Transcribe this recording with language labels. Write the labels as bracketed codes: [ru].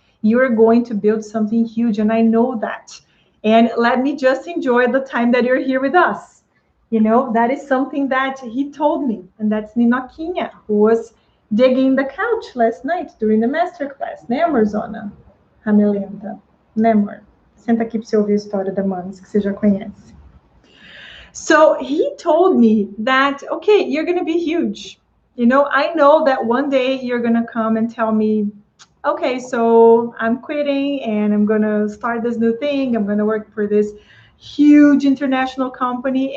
[en] You're going to build something huge. And I know that. And let me just enjoy the time that you're here with us. That is something that he told me. And that's Ninoquinha, who was digging the couch last night during the master class. [pt] Né, Amorzona? Ramelenta. Né, amor? Senta aqui para você ouvir a história da Manes, que você já conhece. [en] So he told me that, okay, you're going to be huge. You know, I know that one day you're going to come and tell me, okay, so I'm quitting and I'm going to start this new thing. I'm going to work for this huge international company.